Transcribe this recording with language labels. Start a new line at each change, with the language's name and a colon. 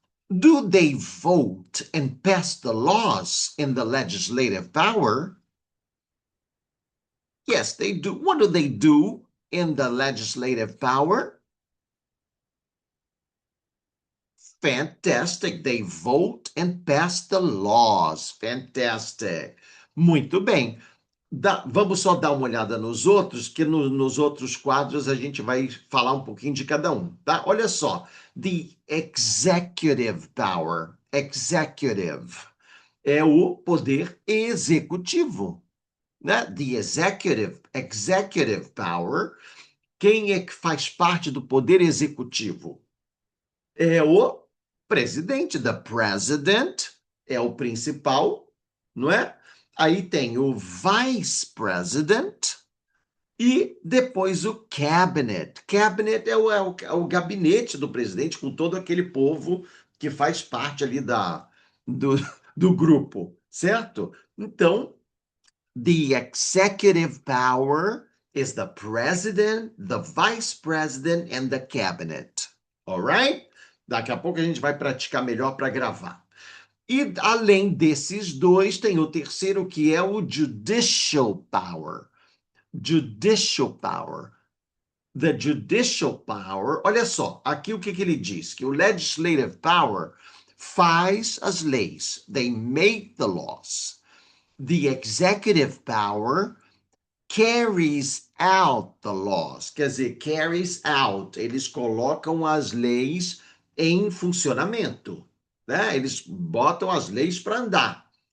English: Do they vote and pass the laws in the legislative power? Yes, they do. What do they do in the legislative power? Fantastic. They vote and pass the laws. Fantastic.
Portuguese: Muito bem. Vamos só dar uma olhada nos outros, que nos outros quadros a gente vai falar um pouquinho de cada um, tá? Olha só.
English: The executive power.
Portuguese: Executive é o poder executivo, né?
English: The executive power.
Portuguese: Quem é que faz parte do poder executivo? É o presidente, the president, é o principal, não é? Aí tem o vice president e depois o cabinet. Cabinet é o gabinete do presidente com todo aquele povo que faz parte ali do, do grupo, certo?
English: Então, the executive power is the president, the vice president, and the cabinet. All right?
Portuguese: Daqui a pouco a gente vai praticar melhor para gravar. E além desses dois, tem o terceiro que é o
English: judicial power. Judicial power. The judicial power,
Portuguese: olha só, aqui o que ele diz? Que o legislative power faz as leis.
English: They make the laws. The executive power carries out the laws.
Portuguese: Quer dizer,
English: carries out.
Portuguese: Eles colocam as leis em funcionamento, né? Eles botam as leis para andar.